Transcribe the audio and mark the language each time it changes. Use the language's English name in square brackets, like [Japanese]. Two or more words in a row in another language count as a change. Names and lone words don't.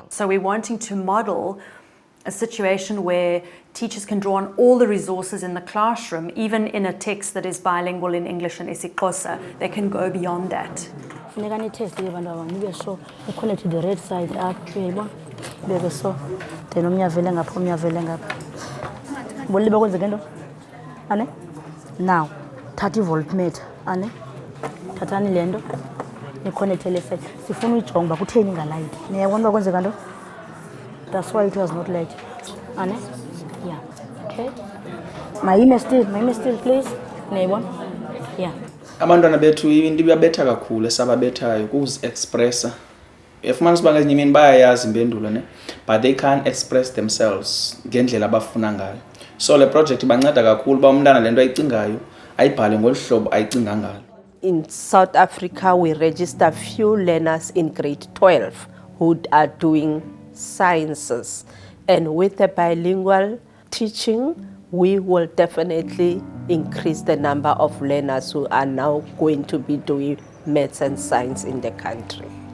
[English] So we're wanting to model a situation where teachers can draw on all the resources in the classroom, even in a text that is bilingual in English and isiXhosa. They can go beyond that. The red side up, so then now [Xhosa] 30 voltmeter ane thathani lento niconnectele side sifuna uyijonga kutheni ngalight niyabona kwenzeka nto. [English] That's why it was not light ane yeah okay mayime still please niyabona yeah. [Xhosa] Abantwana bethu into ibabetha kakhulu esababethayo kuzi expressa efumanisa uba ngezinye imini bayayazi impendulo ne, [English] but they can't express themselves [Xhosa] ngendlela abafuna ngayo. So le project ibanceda kakhulu uba umntana le nto ayicingayo ayibhale ngolu hlobo ayicinga ngalo. [English] In South Africa, we register few learners in grade 12 who are doing sciences. And with the bilingual teaching, we will definitely increase the number of learners who are now going to be doing maths and science in the country.